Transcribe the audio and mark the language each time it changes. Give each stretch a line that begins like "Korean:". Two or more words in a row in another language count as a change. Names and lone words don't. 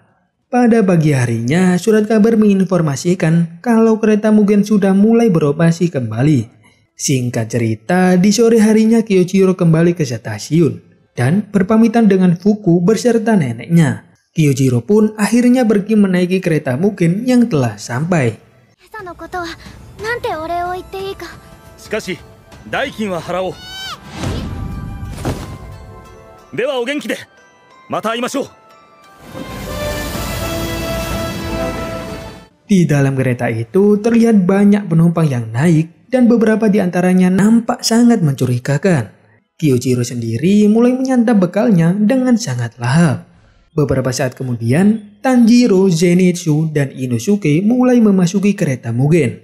Indonesian: Pada pagi harinya, surat kabar menginformasikan kalau kereta Mugen sudah mulai beroperasi kembali. Singkat cerita, di sore harinya Kyojiro kembali ke stasiun dan berpamitan dengan Fuku beserta neneknya. Kyojiro pun akhirnya pergi menaiki kereta Mugen yang telah sampai.
Japanese: しかし、代金は払おう。ではお元気で、また会いましょう。
Indonesian: Di dalam kereta itu terlihat banyak penumpang yang naik dan beberapa di antaranya nampak sangat mencurigakan. Kyojiro sendiri mulai menyantap bekalnya dengan sangat lahap. Beberapa saat kemudian, Tanjiro, Zenitsu, dan Inosuke mulai memasuki kereta Mugen.